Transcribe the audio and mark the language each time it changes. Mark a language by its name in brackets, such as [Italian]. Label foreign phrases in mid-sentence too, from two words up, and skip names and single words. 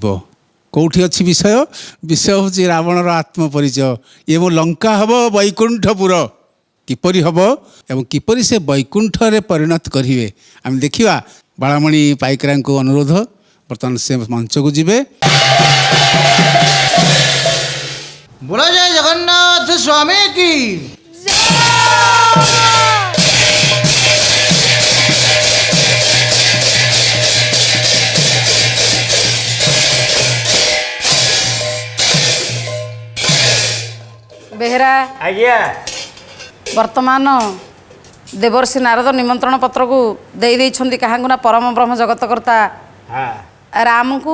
[Odia] କେଉଁଠି ଅଛି ବିଷୟ? ବିଷୟ ହେଉଛି ରାବଣର ଆତ୍ମପରିଚୟ। ଇଏ ମୋ ଲଙ୍କା ହେବ ବୈକୁଣ୍ଠପୁର, କିପରି ହେବ ଏବଂ କିପରି ସେ ବୈକୁଣ୍ଠରେ ପରିଣତ କରିବେ ଆମେ ଦେଖିବା। ବାଳାମଣି ପାଇକରାଙ୍କୁ ଅନୁରୋଧ, ବର୍ତ୍ତମାନ ସେ ମଞ୍ଚକୁ ଯିବେ। [Hindi] बोलो जय जगन्नाथ स्वामी की। [Odia] ବେହେରା ଆଜ୍ଞା ବର୍ତ୍ତମାନ ଦେବର୍ଷି ନାରଦ ନିମନ୍ତ୍ରଣ ପତ୍ରକୁ ଦେଇଛନ୍ତି କାହାଙ୍କୁ ନା ପରମ ବ୍ରହ୍ମ ଜଗତକର୍ତ୍ତା ରାମଙ୍କୁ।